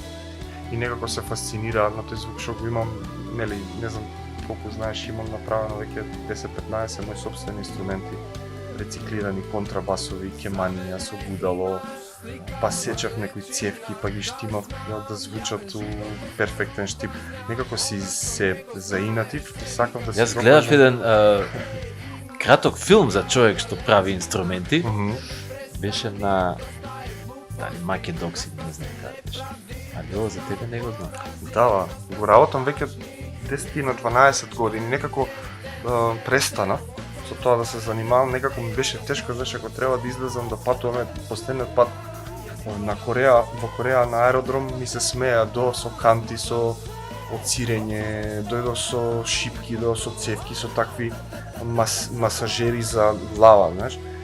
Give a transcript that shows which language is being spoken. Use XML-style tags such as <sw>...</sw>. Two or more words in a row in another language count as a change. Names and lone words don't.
<mk>И некако се фасцинира на тој звук што го имам, нели, не знам колку знаеш, имам направено веќе 10-15 мои собствени инструменти, рециклирани контрабасови, кеманија со гудало, па сечав некои цевки, па ги штимав да звучат у перфектен штип. Некако си се заинатив и сакав да се Јас гледав еден краток филм за човек што прави инструменти. Беше на Маке Докси, не знам каде беше.</mk> <sr>Ali ovo za tebe ne</sr> <mk>го знам? Да, го работам веќе 10 на 12 години, некако престана со тоа да се занимавам, некако ми беше тешко, зашто ако треба да излезам да патуваме, последниот пат на Кореја, во Кореја на аеродром ми се смеа до со канти, со оцирење, дојдов со шипки, дојдов со цевки, со такви масажери за глава, знаеш.</mk>